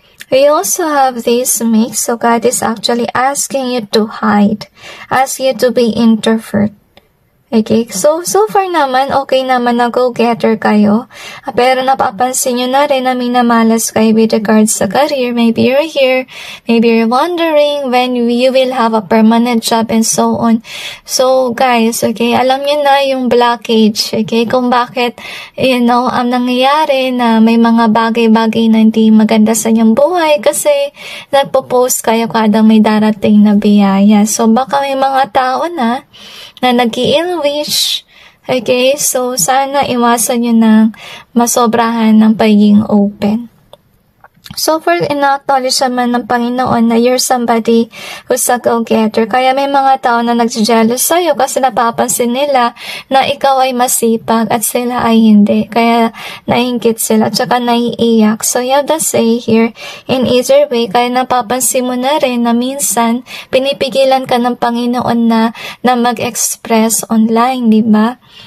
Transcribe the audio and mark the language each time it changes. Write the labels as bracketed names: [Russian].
[English] We also have this mix. So, God is actually asking you to hide, ask you to be introvert. [Filipino] Okay, so far naman, okay naman na go-getter kayo. Pero napapansin nyo na rin na minamalas kayo with regards sa career. [English] Maybe you're here, maybe you're wondering when you will have a permanent job and so on. [Filipino] So, guys, okay, alam nyo na yung blockage, okay, kung bakit, ang nangyayari na may mga bagay-bagay na hindi maganda sa inyong buhay kasi nagpo-post kayo kada may darating na biyaya. So, baka may mga tao na nag-i-ill wish. Okay, so sana iwasan nyo ng masobrahan ng pagiging open. So, for in-acknowledge naman ng Panginoon na [English] you're somebody who's a go-getter. [Filipino] Kaya may mga tao na nag-jealous sa'yo kasi napapansin nila na ikaw ay masipag at sila ay hindi. Kaya nainggit sila at saka naiiyak. [English] So, you have to say here in easier way, [Filipino] kaya napapansin mo na rin na minsan pinipigilan ka ng Panginoon na mag-express online, di ba?